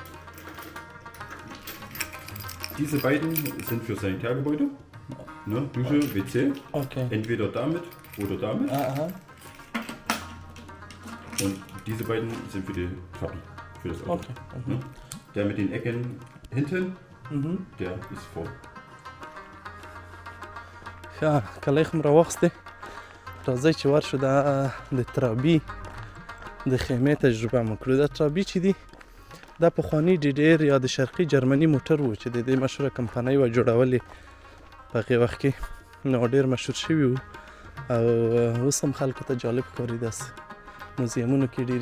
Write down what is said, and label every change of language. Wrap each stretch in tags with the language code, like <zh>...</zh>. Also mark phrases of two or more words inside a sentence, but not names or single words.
<de>Diese beiden sind für Sanitärgebäude. Ne? Dusche, WC. Okay. Entweder damit oder damit. Aha. Und diese beiden sind für die Treppen. Für das Auto. Okay. Ne? Der mit den Ecken hinten, der ist vor.</de> <ps>ښه کلی خو م راواخیستې راځئ چې ورشو دا د ترابي د خیمې تجربه مو کړو دا ترابي چې دي دا پخواني ډېر یا د شرقي جرمني موټر و چې د دې مشهوره کمپنۍ وه جوړولې په هغې وخت کې نو ډېر مشهور شوي وو او اوس هم خلکو ته جالب ښکاري داسې موزیمونو کې ډېر</ps>